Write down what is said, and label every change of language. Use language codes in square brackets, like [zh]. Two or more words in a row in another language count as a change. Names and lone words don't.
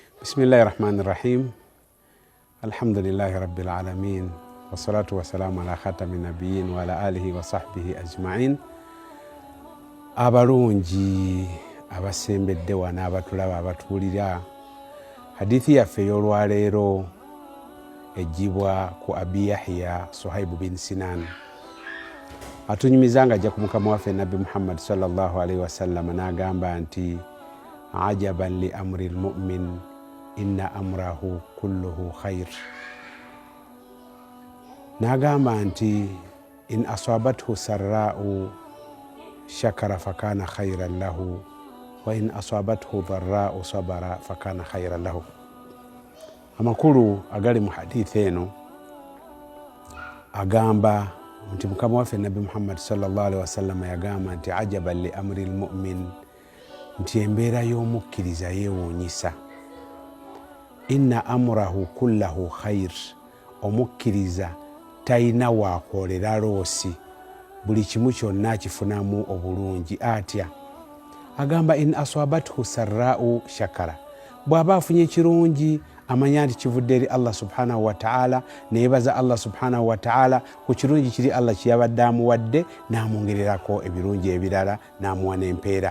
[ar] بسم الله الرحمن الرحيم الحمد لله رب العالمين والصلاة والسلام على خاتم النبيين وعلى آله وصحبه أجمعين. [lg] abalungi abasembedde wana abatulaba abatuulira hadithi yaffe ey'olwaleero ejjibwa ku Abi Yahya Suhaibu bin Sinan atunyumiza nga ajja ku mukama waffe Nabbi Muhammad [ar] صلى الله عليه وسلم [lg] n'agamba nti [ar] عجبا لأمر المؤمن إن أمره كله خير. [lg] N'agamba nti [ar] إن أصابته سراء شكر فكان خيرا له وإن أصابته ضراء صبر فكان خيرا له. [lg] Amakulu agali mu hadithi eno agamba nti mukama waffe Nabbi Muhammad [ar] صلى الله عليه وسلم [lg] yagamba nti [ar] عجبا لأمر المؤمن, [lg] nti embeera y'omukkiriza yeewuunyisa. [ar] إن أمره كله خير, [lg] omukkiriza talina waakwolera loosi, buli kimu kyonna kifunamu obulungi. Atya agamba [ar] إن أصابته سراء شكر, [lg] bw'aba afunye ekirungi amanya nti kivudde eri [ar] الله سبحانه وتعالى, [lg] neyebaza [ar] الله سبحانه وتعالى [lg] ku kirungi kiri Allah kyeyabadde amuwadde, n'amwongererako ebirungi ebirala n'amuwa n'empeera.